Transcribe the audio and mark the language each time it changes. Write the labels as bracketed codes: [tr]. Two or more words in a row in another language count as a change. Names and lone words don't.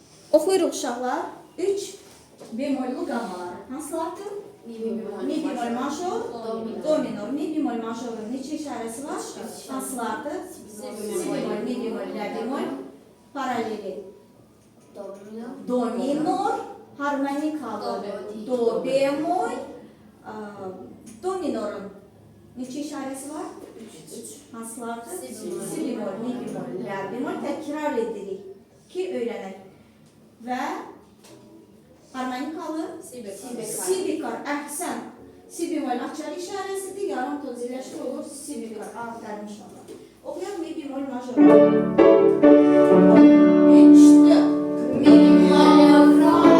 [az] Oxuyuruq uşaqlar. 3 bemollu qamaları. Hansılardır? Mi bemol major, do minor. Mi bemol majorun neçə işarəsi var? Hansılardır? Si bemol, mi bemol, la bemol. Paraleli. Do minor, harmonikalı. Do bemol, do minorun neçə işarəsi var? 3. Hansılardır? Si bemol, mi bemol, la bemol. Təkrar edirik ki öyrənək. Və harmonikalı si bikar. Əhsən. Si bemol açar işarəsidir. Yarım ton zirləşdir olur. Si bikar. Aferin inşallah. Oxuyaq mi bemol major. 3-dür. Mi bemol fa